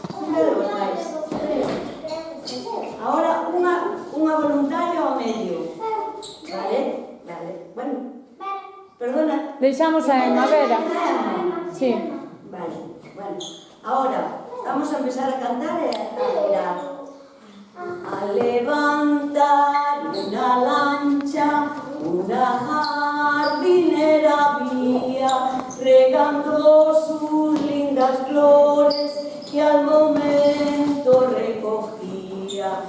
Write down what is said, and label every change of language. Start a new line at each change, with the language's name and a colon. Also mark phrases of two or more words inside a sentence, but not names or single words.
Galician: Agora unha voluntaria ao medio.
Spanish: Vale? Vale. Bueno. Perdona.
Galician: Deixamos a Emma, Vera. Sí.
Spanish: Vale. Bueno. Ahora vamos a empezar a cantar e a girar. A levantar una lancha, una jardinera vía, regando sus lindas flores que al momento recogía.